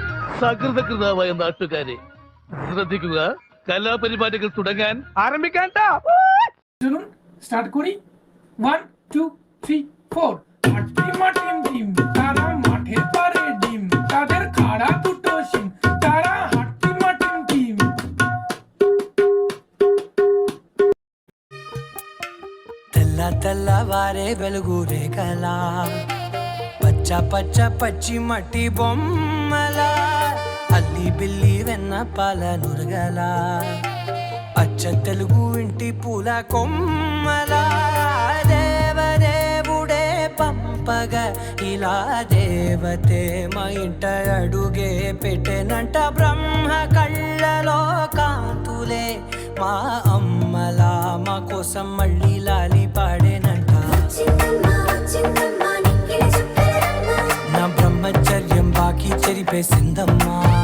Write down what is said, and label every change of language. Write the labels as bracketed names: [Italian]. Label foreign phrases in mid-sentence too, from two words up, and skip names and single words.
[Malayalam] സകൃതകൃതാവായ നാട്ടുകാരെ ശ്രദ്ധിക്കുക, കലാപരിപാടികൾ തുടങ്ങാൻ ആരംഭിക്കാൻ. [English] start করি 1 2 3 4 [Bangla] তারা মাঠের পারে ডিম তাদের খাড়া দুটো শিম তারা হাট্টি মাটিম টিম। [Telugu] తెల్ల తెల్లవారే వెలుగురే కలా పచ్చ పచ్చ పచ్చి మట్టి బొమ్మల అల్లి బిల్లి వెన్న పాల నురగల అచ్చ తెలుగు ఇంటి పూల కొమ్మల దేవదేవుడే పంపగ ఇలా దేవతే మా ఇంట అడుగే పెట్టెనంట బ్రహ్మ కళ్ళలో కాంతులే మా అమ్మలా మా కోసం మళ్ళీ లాలి పాడేనంట నా బ్రహ్మచర్యం బాకీ చెరిపేసిందమ్మా